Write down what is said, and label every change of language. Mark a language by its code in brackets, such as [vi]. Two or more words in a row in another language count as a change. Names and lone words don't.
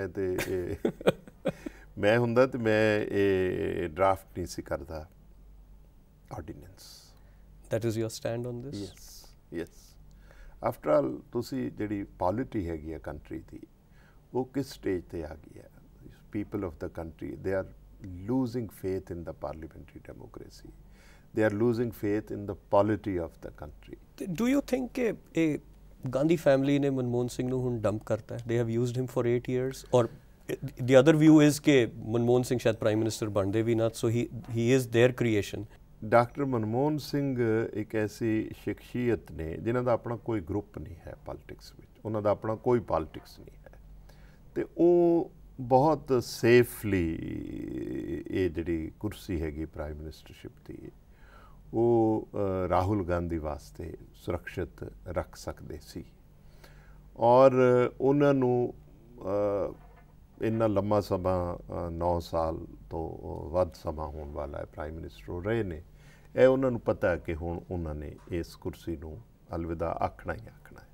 [pa] ਮੈਂ ਹੁੰਦਾ ਤੇ ਮੈਂ ਇਹ ਡਰਾਫਟ ਨਹੀਂ ਸੀ ਕਰਦਾ ਆਰਡੀਨੈਂਸ। [en] That is your stand on this? ਯੈਸ। After all [pa] ਤੁਸੀਂ ਜਿਹੜੀ ਪੋਲਿਟੀ ਹੈਗੀ ਆ ਕੰਟਰੀ ਦੀ, ਉਹ ਕਿਸ ਸਟੇਜ ਤੇ ਆ ਗਈ ਹੈ? [en] People of the country, they are losing faith in the parliamentary democracy. They are losing faith in the polity of the country. Do you think [pa] ਗਾਂਧੀ ਫੈਮਿਲੀ ਨੇ ਮਨਮੋਹਨ ਸਿੰਘ ਨੂੰ ਹੁਣ ਡੰਪ ਕਰਤਾ ਹੈ, [en] they have used him for 8 years, [pa] ਔਰ [en] the other view is [pa] ਕਿ ਮਨਮੋਹਨ ਸਿੰਘ ਸ਼ਾਇਦ [en] prime minister [pa] ਬਣਦੇ ਵੀ ਨਾ, ਸੋ [en] he is their creation. [pa] ਡਾਕਟਰ ਮਨਮੋਹਨ ਸਿੰਘ ਇੱਕ ਐਸੀ ਸ਼ਖਸੀਅਤ ਨੇ ਜਿਨ੍ਹਾਂ ਦਾ ਆਪਣਾ ਕੋਈ ਗਰੁੱਪ ਨਹੀਂ ਹੈ ਪੋਲਿਟਿਕਸ ਵਿੱਚ, ਉਹਨਾਂ ਦਾ ਆਪਣਾ ਕੋਈ ਪੋਲਿਟਿਕਸ ਨਹੀਂ ਹੈ, ਤੇ ਉਹ ਬਹੁਤ ਸੇਫਲੀ ਇਹ ਜਿਹੜੀ ਕੁਰਸੀ ਹੈਗੀ [en] prime ministership [pa] ਦੀ, ਉਹ ਰਾਹੁਲ ਗਾਂਧੀ ਵਾਸਤੇ ਸੁਰੱਖਿਅਤ ਰੱਖ ਸਕਦੇ ਸੀ, ਔਰ ਉਹਨਾਂ ਨੂੰ ਇੰਨਾ ਲੰਮਾ ਸਮਾਂ 9 ਸਾਲ ਤੋਂ ਵੱਧ ਸਮਾਂ ਹੋਣ ਵਾਲਾ ਹੈ [en] prime minister [pa] ਹੋ ਰਹੇ ਨੇ, ਇਹ ਉਹਨਾਂ ਨੂੰ ਪਤਾ ਹੈ ਕਿ ਹੁਣ ਉਹਨਾਂ ਨੇ ਇਸ ਕੁਰਸੀ ਨੂੰ ਅਲਵਿਦਾ ਆਖਣਾ ਹੀ ਆਖਣਾ ਹੈ।